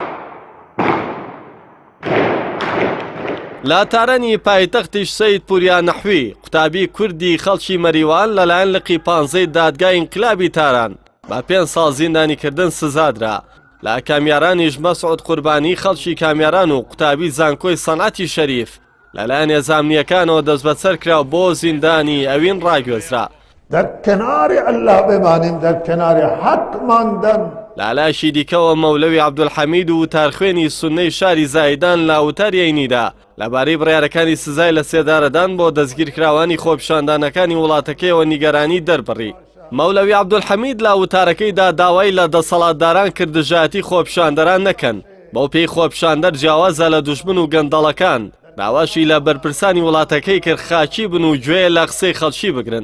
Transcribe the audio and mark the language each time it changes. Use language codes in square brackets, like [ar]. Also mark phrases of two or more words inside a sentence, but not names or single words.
[ckb] لە تارەنی پایتەختیش سەید پوریا نەحوی قوتابی کوردی خەڵکی مەریوان لەلایەن لقی 15 دادگای ئینقلابی تاران بە 5 ساڵ زیندانیکردن سزادرا. لە کامیارانیش مەسعود قوربانی خەڵکی کامیاران و قوتابی زانکۆی سەنعەتی شەریف لەلایەن هێزانامنیەکانەوە دەست بەسەر کرا بۆ زیندانی ئەوین ڕاگوێزرا. [fa] در کنار الله بمانیم، در کنار حق ماندن. [ckb] لەلایەکی دیکەوە مەولەوی عەبدولحەمید و تارخوێنی سوننەی شاری زایدان لە وتاریەینیدا لەبارەی بڕیارەکانی سزای لە سێدارەدان بۆ دەستگیرکراوانی خۆپیشاندانەکانی وڵاتەکەیەوە نیگەرانی دەربڕی. مەولەوی عەبدولحەمید لە وتارەکەیدا داوای لە دەسەڵاتداران کردژاتی خۆپیشاندەران نەکەن، بەو پێی خۆپیشاندەر جیاوازە لە دوژمن و گەندەڵەکان، داواشی لە بەرپرسانی وڵاتەکەی کرد خاچی بن و گوێ لە قسەی خەڵکی بگرن.